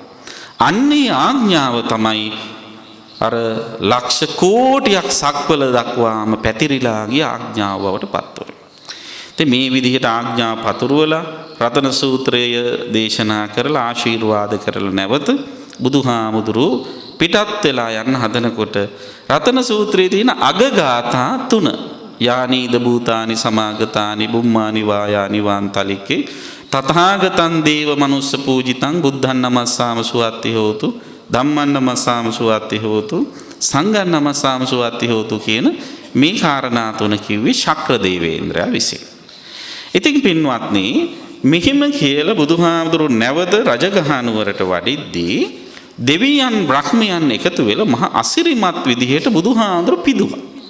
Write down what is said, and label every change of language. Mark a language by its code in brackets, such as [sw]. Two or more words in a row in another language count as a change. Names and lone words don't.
[si] අන්නේ ආඥාව තමයි අර ලක්ෂ කෝටියක් සක්වල දක්වාම පැතිරිලා ගිය ආඥාව බවට පත් වෙනවා. ඉතින් මේ විදිහට ආඥා පතුරවලා රතන සූත්‍රය දේශනා කරලා ආශිර්වාද කරලා නැවත බුදුහාමුදුරු පිටත් වෙලා යන්න හදනකොට රතන සූත්‍රයේ තියෙන අගගාථා 3 [pi] යානීද භූතානි සමාගතානි බුම්මානි වායානි වාන්තලිකේ තථාගතං දේව මනුස්ස පූජිතං බුද්ධං නමස්සාම සුවත්ති හෝතු ධම්මං නමස්සාම සුවත්ති හෝතු සංඝං නමස්සාම සුවත්ති හෝතු [si] කියන මේ කාරණා 3 කිව්වේ ශක්‍ර දේවේන්ද්‍රයා විසින්. ඉතින් පින්වත්නි මෙහිම කියලා බුදුහාමුදුරු නැවත රජගහ නුවරට වඩිද්දී දෙවියන් බ්‍රහ්මයන් එකතු වෙලා මහා අසිරිමත් විදිහට බුදුහාමුදුරු පිදුවා.